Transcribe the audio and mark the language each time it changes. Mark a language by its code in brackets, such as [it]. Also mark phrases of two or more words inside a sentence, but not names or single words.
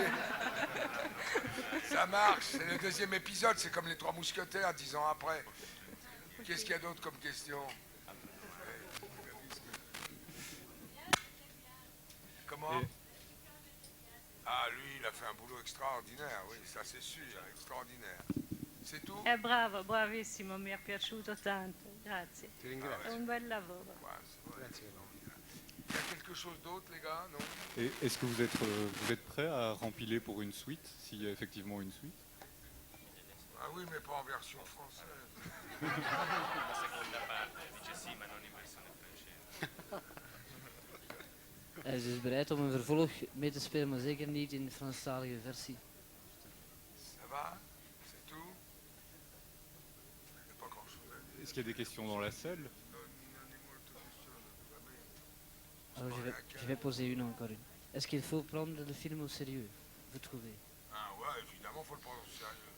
[fr] Ça marche, c'est le deuxième épisode, c'est comme les Trois Mousquetaires, 10 ans après. Qu'est-ce qu'il y a d'autre comme question? Comment? Ah, lui, il a fait un boulot extraordinaire, oui, ça c'est sûr, extraordinaire. C'est tout? [it] È bravo, bravissimo, mi è piaciuto tanto, grazie. Ti ringrazio. È un bel lavoro. [fr] Ouais, c'est vrai. [it] Grazie. [fr] Il y a quelque chose d'autre, les gars, non? Et est-ce que vous êtes prêt à rempiler pour une suite, s'il y a effectivement une suite? Ah oui, mais pas en version française. [nl] Hij is dus bereid om een vervolg mee te spelen, maar zeker niet in de Franstalige versie. [fr] Ça va? C'est tout? Il n'y a pas grand-chose à dire. Est-ce qu'il y a des questions dans la salle? Alors je vais poser une encore une. Est-ce qu'il faut prendre le film au sérieux, vous trouvez? Ah ouais, évidemment, il faut le prendre au sérieux.